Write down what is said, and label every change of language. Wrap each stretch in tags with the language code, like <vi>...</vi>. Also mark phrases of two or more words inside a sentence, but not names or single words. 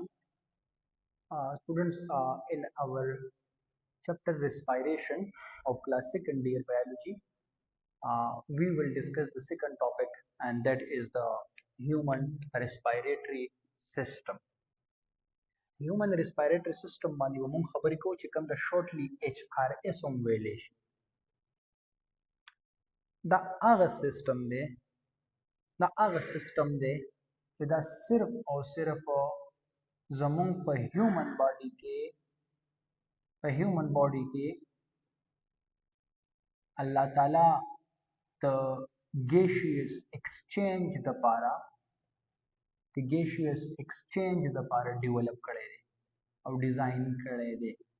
<en>Students, in our chapter respiration of class second year biology, we will discuss the second topic, and that is the human respiratory system. Human respiratory system</en> <ps>باندې موږ خبرې کوو چې کوم د</ps> <en>shortly HRS</en> <ps>هم ویلې شي. دا هغه سیستم دی چې دا صرف او صرف زمونږ په</ps> <en>human body</en> <ps>کې الله تعالی د</ps> <en>gaseous exchange</en> <ps>د پاره ډیولپ کړی دی او ډیزاین کړی دی.</ps>